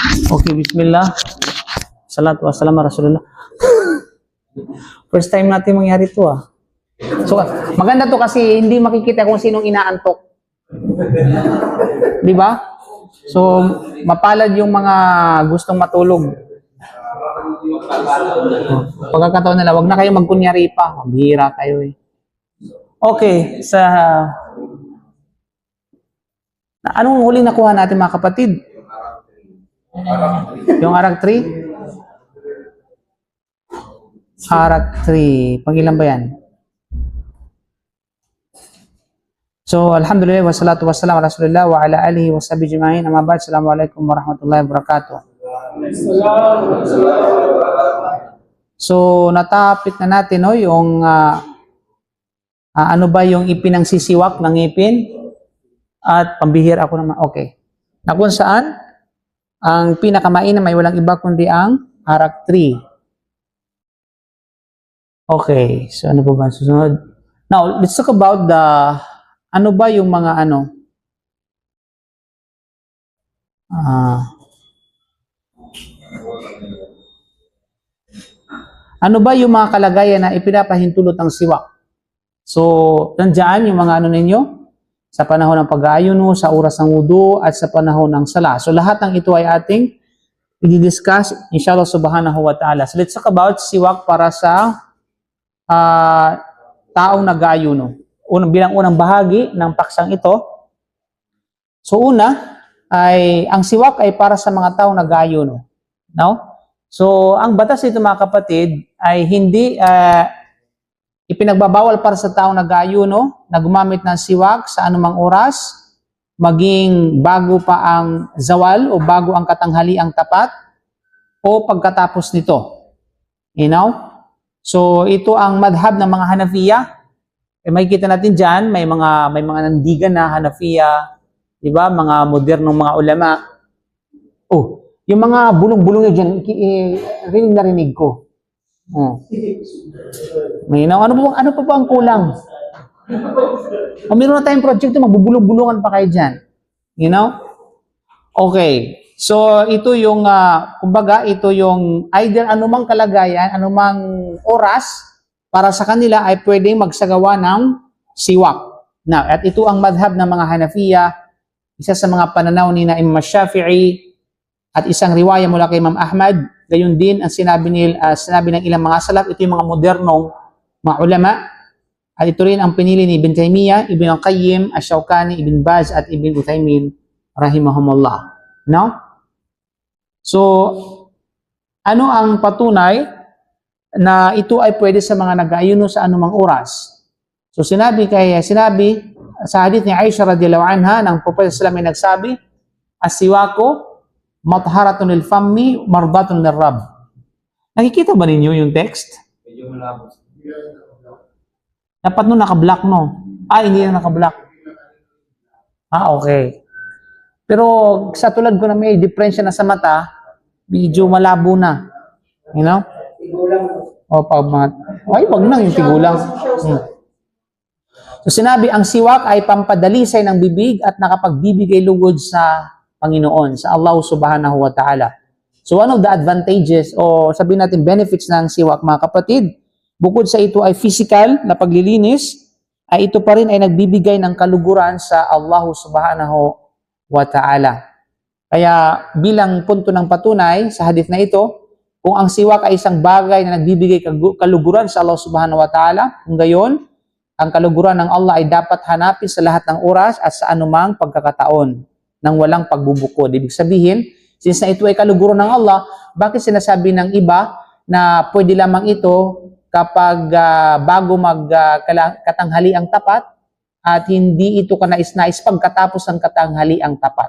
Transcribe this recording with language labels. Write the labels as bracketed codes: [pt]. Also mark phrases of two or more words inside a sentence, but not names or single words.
[ar] Okay, بسم الله. الصلاة والسلام على رسول الله. [en] First time [tl] natin mangyari ito So, maganda to kasi hindi makikita kung sinong inaantok. Di ba? So, mapalad yung mga gustong matulog. Pagkakataon nila, wag na kayo magkunyari pa. Maghihira kayo eh. Okay, anong huling nakuha natin mga kapatid? Yung Arag 3? Arag 3. Pangilan ba yan? So, [ar] الحمد لله، والصلاة والسلام على رسول الله وعلى آله وصحبه أجمعين. أما بعد، السلام عليكم ورحمة الله وبركاته. [tl] So, natapit na natin yung ano ba yung ipinangsisiwak ng ngipin? At pambihir ako naman. Okay. Na kung saan, ang pinakamainam ay walang iba kundi ang Arag 3. Okay. So, ano po ba susunod? [en] Now, let's talk about [tl] ano ba yung mga ano ba yung mga kalagayan na ipinapahintulot ng siwak? So, nandiyan yung mga ninyo? Sa panahon ng pag-aayuno, sa oras ng wudu, at sa panahon ng sala. So, lahat ng ito ay ating i-discuss, [ar] إن شاء الله سبحانه وتعالى. [tl] So, [en] let's talk about [tl] siwak para sa taong nag-aayuno. Bilang unang bahagi ng paksang ito. So, ang siwak ay para sa mga taong nag-aayuno. No? So, ang batas nito mga kapatid ay hindi ipinagbabawal para sa taong nag-aayuno na gumamit ng siwak sa anumang oras, maging bago pa ang zawal o bago ang katanghaliang tapat o pagkatapos nito. [en] You know? [tl] So, ito ang madhab ng mga Hanafiya. Makikita natin dyan, may mga nandigan na Hanafiya, di ba? Mga modernong mga ulama. Oh, yung mga bulong-bulong dyan, rinig na rinig ko. Ano pa ba ang kulang? Meron na tayong project, magbubulong-bulungan pa kayo dyan. [en] You know? Okay. [tl] So, ito yung, kumbaga, ito yung either anumang kalagayan, anumang oras, para sa kanila ay pwedeng magsagawa ng siwak. Now, at ito ang madhab ng mga Hanafiya, isa sa mga pananaw ni Imam Shafi'i, at isang riwaya mula kay Imam Ahmad. Gayon din ang sinabi ng ilang mga salaf, ito yung mga modernong mga ulama. At ito rin ang pinili ni Ibn Taymiyyah, Ibn Al-Qayyim, Ash-Shawkani, Ibn Baz, at Ibn Uthaymin, rahimahumullah. No? So, ano ang patunay na ito ay pwede sa mga nag-aayuno sa anumang oras? So, sinabi sa hadith ni Aisha [ar] رضي الله عنها, [tl] ng Prophet [ar] صلى الله عليه وسلم [tl] ay nagsabi, [ar] السواك مطهرة للفم مرضاة للرب. [tl] Nakikita ba ninyo yung text? Medyo malabo. Dapat naka-block hindi na naka-block. Okay. Pero sa tulad ko na may diferensya na sa mata, medyo malabo na. [en] You know? [tl] Tigulang. Wag na yung tigulang. So sinabi, ang siwak ay pampadalisay ng bibig at nakapagbibigay lugod sa Panginoon, sa [ar] الله سبحانه وتعالى. [tl] So [en] one of the advantages [tl] o sabihin natin benefits ng siwak mga kapatid, bukod sa ito ay physical na paglilinis, ay ito pa rin ay nagbibigay ng kaluguran sa [ar] الله سبحانه وتعالى. [tl] Kaya bilang punto ng patunay sa hadith na ito, kung ang siwak ay isang bagay na nagbibigay kaluguran sa [ar] الله سبحانه وتعالى, [tl] kung gayon, ang kaluguran ng Allah ay dapat hanapin sa lahat ng oras at sa anumang pagkakataon nang walang pagbubukod. Ibig sabihin, since na ito ay kaluguran ng Allah, bakit sinasabi ng iba na pwede lamang ito kapag bago katanghaliang tapat at hindi ito kanais-nais pagkatapos ng katanghaliang tapat?